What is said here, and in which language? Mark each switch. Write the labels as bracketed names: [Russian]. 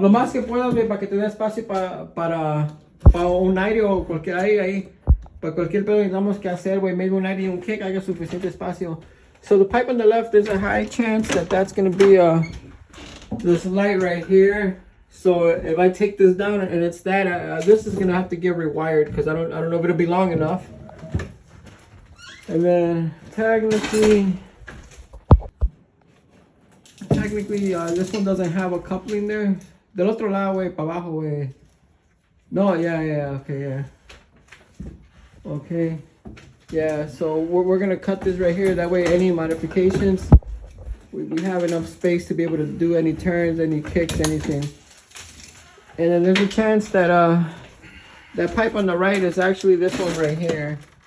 [Spanish] Lo más que puedas, para que te dé espacio para un aire o cualquier aire ahí. Para cualquier pedo que tengamos que hacer, güey, maybe un aire y un kick, haya suficiente espacio. [English] So the pipe on the left, there's a high chance that that's going to be this light right here. So if I take this down and it's that, this is going to have to get rewired because I don't know if it'll be long enough. And then technically, this one doesn't have a coupling there. [Spanish] Del otro lado, güey, para abajo, güey. [English] No, yeah, okay, yeah. Okay. Yeah, so we're going to cut this right here. That way, any modifications, we have enough space to be able to do any turns, any kicks, anything. And then there's a chance that that pipe on the right is actually this one right here.